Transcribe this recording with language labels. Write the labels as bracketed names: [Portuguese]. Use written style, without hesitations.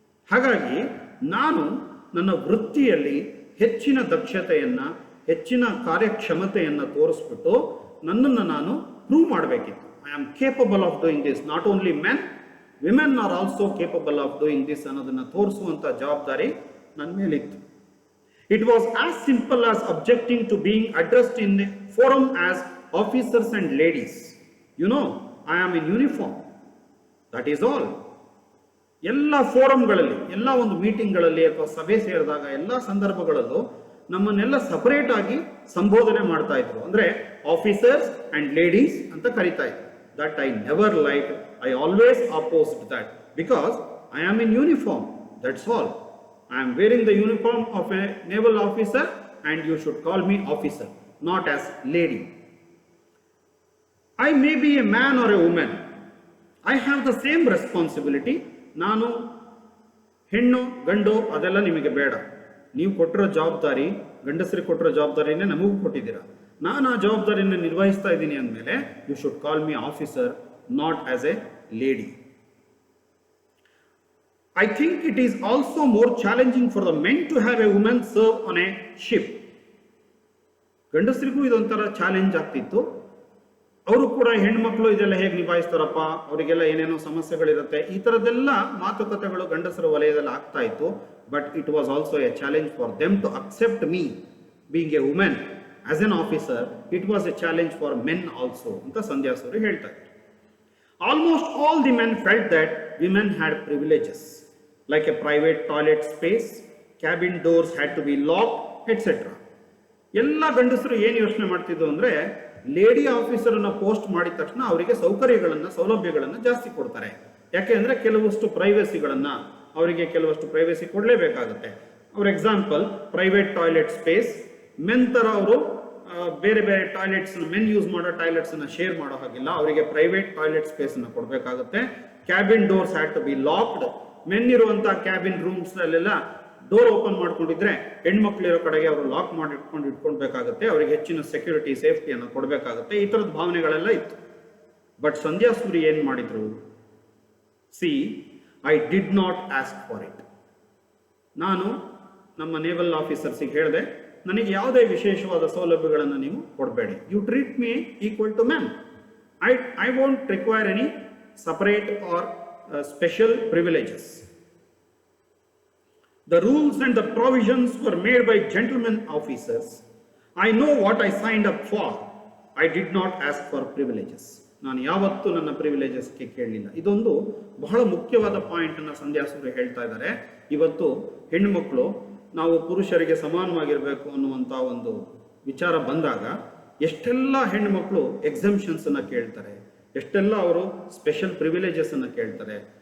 [Kannada] ಹಾಗಾಗಿ ನಾನು ನನ್ನ ವೃತ್ತಿಯಲ್ಲಿ ಹೆಚ್ಚಿನ ದಕ್ಷತೆಯನ್ನು, ಹೆಚ್ಚಿನ ಕಾರ್ಯಕ್ಷಮತೆಯನ್ನು ತೋರಿಸ್ಬಿಟ್ಟು ನನ್ನನ್ನು ನಾನು ಪ್ರೂವ್ ಮಾಡಬೇಕಿತ್ತು. [English] I am capable of doing this. Not only men, women are also capable of doing this [Kannada] ಅನ್ನೋದನ್ನು ತೋರಿಸುವಂಥ ಜವಾಬ್ದಾರಿ ನನ್ನ ಮೇಲಿತ್ತು. [English] It was as simple as objecting to being addressed in a forum as officers and ladies. You know, I am in uniform. That is all. [Kannada] ಎಲ್ಲ ಫೋರಮ್ಗಳಲ್ಲಿ, ಎಲ್ಲ ಒಂದು ಮೀಟಿಂಗ್ಗಳಲ್ಲಿ ಅಥವಾ ಸಭೆ ಸೇರಿದಾಗ ಎಲ್ಲ ಸಂದರ್ಭಗಳಲ್ಲೂ ನಮ್ಮನ್ನೆಲ್ಲ ಸಪರೇಟ್ ಆಗಿ ಸಂಬೋಧನೆ ಮಾಡ್ತಾ ಇದ್ರು. ಅಂದರೆ ಆಫೀಸರ್ಸ್ ಆ್ಯಂಡ್ ಲೇಡೀಸ್ ಅಂತ ಕರಿತಾ ಇದ್ರು. [English] That I never like. I always opposed that because I am in uniform. That's all. I am wearing the uniform of a naval officer and you should call me officer, not as lady. I may be a man or a woman. I have the same responsibility. [Kannada] ನಾನು ಹೆಣ್ಣು ಗಂಡು ಅದೆಲ್ಲ ನಿಮಗೆ ಬೇಡ. ನೀವು ಕೊಟ್ಟಿರೋ ಜವಾಬ್ದಾರಿ, ಗಂಡಸರಿಗೆ ಕೊಟ್ಟಿರೋ ಜವಾಬ್ದಾರಿನೇ ನಮಗೂ ಕೊಟ್ಟಿದ್ದೀರಾ. ನಾನು ಆ ಜವಾಬ್ದಾರಿಯನ್ನು ನಿರ್ವಹಿಸ್ತಾ ಇದ್ದೀನಿ ಅಂದಮೇಲೆ [English] You should call me officer, not as a lady. I think it is also more challenging for the men to have a woman serve on a ship. [Kannada] ಗಂಡಸರಿಗೂ ಇದೊಂಥರ ಚಾಲೆಂಜ್ ಆಗ್ತಿತ್ತು. ಅವರು ಕೂಡ ಹೆಣ್ಮಕ್ಳು ಇದೆಲ್ಲ ಹೇಗೆ ನಿಭಾಯಿಸ್ತಾರಪ್ಪ, ಅವರಿಗೆಲ್ಲ ಏನೇನೋ ಸಮಸ್ಯೆಗಳಿರುತ್ತೆ, ಈ ಥರದ್ದೆಲ್ಲ ಮಾತುಕತೆಗಳು ಗಂಡಸರ ವಲಯದಲ್ಲಿ ಆಗ್ತಾ ಇತ್ತು. [English] But it was also A challenge for them to accept me being A women as N officer. It was A challenge for men also [Kannada] ಅಂತ ಸಂಧ್ಯಾಸುರಿ ಹೇಳ್ತಾರೆ. [English] Almost all the men felt that women had privileges like a private toilet space, cabin doors had to be locked, etc. [Kannada] ಎಲ್ಲ ಗಂಡಸರು ಏನು ಯೋಚನೆ ಮಾಡ್ತಿದ್ದು ಅಂದರೆ, lady ಆಫೀಸರನ್ನು post ಮಾಡಿದ ತಕ್ಷಣ ಅವರಿಗೆ ಸೌಕರ್ಯಗಳನ್ನು, ಸೌಲಭ್ಯಗಳನ್ನು ಜಾಸ್ತಿ ಕೊಡ್ತಾರೆ. ಯಾಕೆ ಅಂದರೆ ಕೆಲವಷ್ಟು ಪ್ರೈವೇಸಿಗಳನ್ನು, ಅವರಿಗೆ ಕೆಲವಷ್ಟು privacy ಕೊಡಲೇಬೇಕಾಗುತ್ತೆ. [English] for example private toilet space, [Kannada] men ಥರ ಅವರು ಬೇರೆ ಬೇರೆ ಟಾಯ್ಲೆಟ್ಸ್ನ, ಮೆನ್ ಯೂಸ್ ಮಾಡೋ ಟಾಯ್ಲೆಟ್ಸನ್ನು ಶೇರ್ ಮಾಡೋ ಹಾಗಿಲ್ಲ, ಅವರಿಗೆ ಪ್ರೈವೇಟ್ ಟಾಯ್ಲೆಟ್ ಸ್ಪೇಸನ್ನು ಕೊಡಬೇಕಾಗುತ್ತೆ. [English] Cabin doors had to be locked. [Kannada] Men ಇರುವಂಥ ಕ್ಯಾಬಿನ್ ರೂಮ್ಸ್ನಲ್ಲೆಲ್ಲ ಡೋರ್ ಓಪನ್ ಮಾಡ್ಕೊಂಡಿದ್ರೆ ಹೆಣ್ಮಕ್ಳಿರೋ ಕಡೆಗೆ ಅವರು ಲಾಕ್ ಮಾಡಿ ಇಟ್ಕೊಳ್ಬೇಕಾಗುತ್ತೆ. ಅವರಿಗೆ ಹೆಚ್ಚಿನ ಸೆಕ್ಯೂರಿಟಿ, ಸೇಫ್ಟಿಯನ್ನು ಕೊಡಬೇಕಾಗುತ್ತೆ. ಈ ಥರದ ಭಾವನೆಗಳೆಲ್ಲ ಇತ್ತು. ಬಟ್ ಸಂಧ್ಯಾಸುರಿ ಏನು ಮಾಡಿದ್ರು? [English] C, I did not ask for it. [Kannada] ನಾನು ನಮ್ಮ ನೇವಲ್ ಆಫೀಸರ್ಸಿಗೆ ಹೇಳಿದೆ, ನನಗೆ ಯಾವುದೇ ವಿಶೇಷವಾದ ಸೌಲಭ್ಯಗಳನ್ನು ನೀವು ಕೊಡಬೇಡಿ. [English] You treat me equal to man. I won't require any separate or special privileges. The rules and the provisions were made by gentlemen officers. I know what I signed up for. I did not ask for privileges. [Kannada] ನಾನು ಯಾವತ್ತೂ ನನ್ನ ಪ್ರಿವಿಲೇಜಸ್ಗೆ ಕೇಳಲಿಲ್ಲ. ಇದೊಂದು ಬಹಳ ಮುಖ್ಯವಾದ ಪಾಯಿಂಟನ್ನು ಸಂಧ್ಯಾಸುರಿ ಹೇಳ್ತಾ ಇದ್ದಾರೆ. ಇವತ್ತು ಹೆಣ್ಣುಮಕ್ಕಳು ನಾವು ಪುರುಷರಿಗೆ ಸಮಾನವಾಗಿರಬೇಕು ಅನ್ನುವಂಥ ಒಂದು ವಿಚಾರ ಬಂದಾಗ ಎಷ್ಟೆಲ್ಲ ಹೆಣ್ಣುಮಕ್ಕಳು ಎಕ್ಸಂಪ್ಷನ್ಸನ್ನು ಕೇಳ್ತಾರೆ, ಎಷ್ಟೆಲ್ಲ ಅವರು ಸ್ಪೆಷಲ್ ಪ್ರಿವಿಲೇಜಸನ್ನು ಕೇಳ್ತಾರೆ.